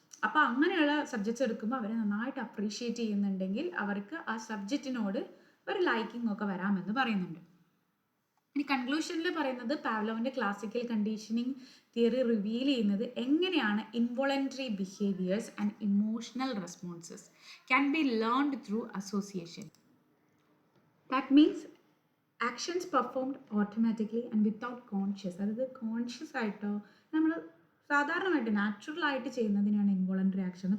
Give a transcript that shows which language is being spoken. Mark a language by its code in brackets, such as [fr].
[ml] അപ്പോൾ അങ്ങനെയുള്ള സബ്ജക്ട്സ് എടുക്കുമ്പോൾ അവരെ നന്നായിട്ട് അപ്രീഷിയേറ്റ് ചെയ്യുന്നുണ്ടെങ്കിൽ അവർക്ക് ആ സബ്ജക്റ്റിനോട് ഒരു ലൈക്കിംഗ് ഒക്കെ വരാമെന്ന് പറയുന്നുണ്ട്. ഇനി കൺക്ലൂഷനിൽ പറയുന്നത് പാവ്ലോവിൻ്റെ ക്ലാസിക്കൽ കണ്ടീഷനിങ് തിയറി റിവീൽ ചെയ്യുന്നത് എങ്ങനെയാണ് [en] Involuntary behaviours and emotional responses can be learned through association. That means actions performed automatically and without conscious. [ml] അതായത് കോൺഷ്യസ് ആയിട്ടോ നമ്മൾ സാധാരണമായിട്ട് നാച്ചുറലായിട്ട് ചെയ്യുന്നതിനാണ് ഇൻവോളണ്ടറി ആക്ഷൻ.